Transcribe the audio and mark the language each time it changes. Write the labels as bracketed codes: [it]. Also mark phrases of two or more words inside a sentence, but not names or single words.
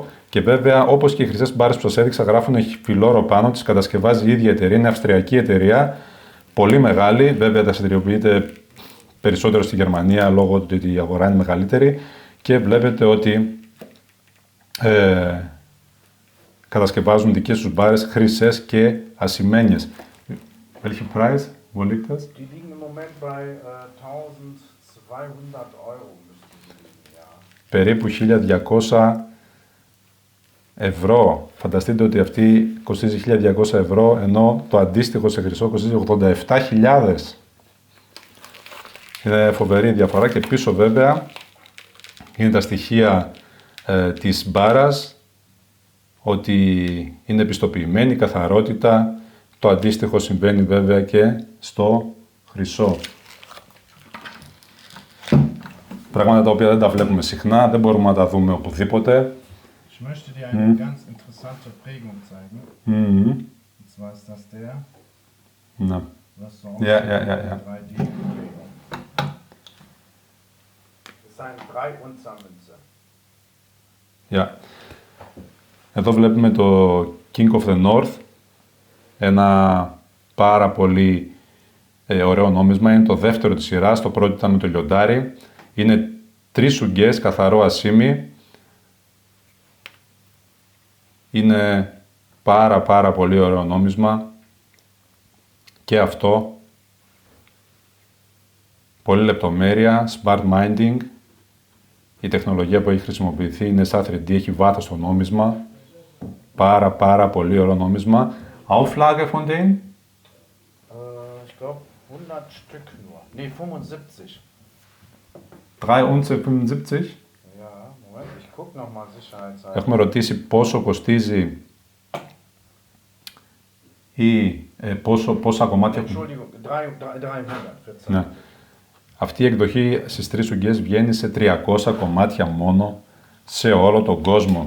[el] Και βέβαια, όπως και οι χρυσές μπάρες που σας έδειξα, γράφουν φιλόρο πάνω, τις κατασκευάζει η ίδια εταιρεία, είναι αυστριακή εταιρεία πολύ μεγάλη, βέβαια δραστηριοποιείται περισσότερο στη Γερμανία λόγω του ότι η αγορά είναι μεγαλύτερη και βλέπετε ότι κατασκευάζουν δικές τους μπάρες χρυσές και ασημένιες. [de] Welche Preis? Wo liegt das? Die liegen im Moment bei 1200 Euro. [el] Περίπου 1.200 ευρώ. Φανταστείτε ότι αυτή κοστίζει 1.200 ευρώ, ενώ το αντίστοιχο σε χρυσό κοστίζει 87.000. Είναι φοβερή διαφορά και πίσω βέβαια είναι τα στοιχεία της μπάρας, ότι είναι επιστοποιημένη, καθαρότητα. Το αντίστοιχο συμβαίνει βέβαια και στο χρυσό. Πράγματα τα οποία δεν τα βλέπουμε συχνά, δεν μπορούμε να τα δούμε οπουδήποτε. [de] Ich möchte dir eine ganz interessante Prägung zeigen. Und zwar ist das der. [el] Ναι. [de] Was so Ja. 3D-Prägung. Das ist eine 3-Unzer-Münze. [el] Εδώ βλέπουμε το King of the North, ένα πάρα πολύ ωραίο νόμισμα. Είναι το δεύτερο της σειράς, το πρώτο ήταν με το λιοντάρι. Είναι 3 σουγγιές, καθαρό ασίμι. Είναι πάρα πολύ ωραίο νόμισμα. Και αυτό. Πολύ λεπτομέρεια, [en] smart minding. [el] Η τεχνολογία που έχει χρησιμοποιηθεί είναι σαν 3D, έχει βάθος στο νόμισμα. Πάρα πολύ ωραίο νόμισμα. [de] Auflage von denen? Ich glaube 100 Stück nur. Nee, 75. 3 Unze 75. Ja, Moment, ich guck nochmal sicherheitshalber. [el] Έχουμε ρωτήσει πόσο κοστίζει ή πόσα κομμάτια έχουν. [de] Entschuldigung, 300. [el] Ναι. Αυτή η εκδοχή στις 3 σουγγιές βγαίνει σε 300 κομμάτια μόνο σε όλο τον κόσμο.